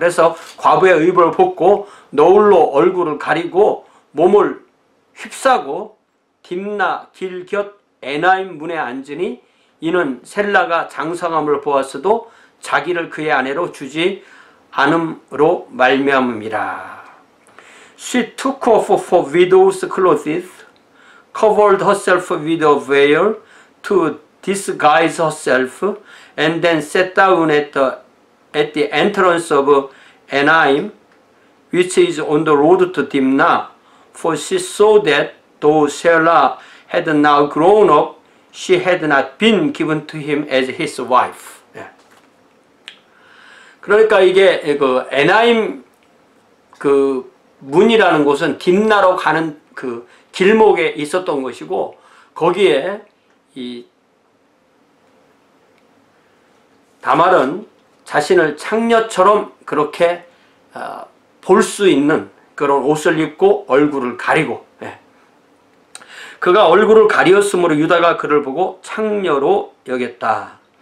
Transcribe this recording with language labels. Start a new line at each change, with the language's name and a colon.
Korean: 그래서 과부의 의복을 벗고 너울로 얼굴을 가리고 몸을 휩싸고 딥나 길 곁 에나임 문에 앉으니 이는 셀라가 장성함을 보았어도 자기를 그의 아내로 주지 않음으로 말미암음이라.
English: She took off her widow's clothes, covered herself with a veil to disguise herself, and then sat down at the entrance of Enaim, which is on the road to Dimna, for she saw that though Sarah had now grown up, she had not been given to him as his wife.
Korean: 그러니까 이게 그 에나임 그 문이라는 곳은 딥나로 가는 그 길목에 있었던 것이고, 거기에 이 다말은 자신을 창녀처럼 그렇게 볼 수 있는 그런 옷을 입고 얼굴을 가리고, 그가 얼굴을 가리었으므로 유다가 그를 보고 창녀로 여겼다.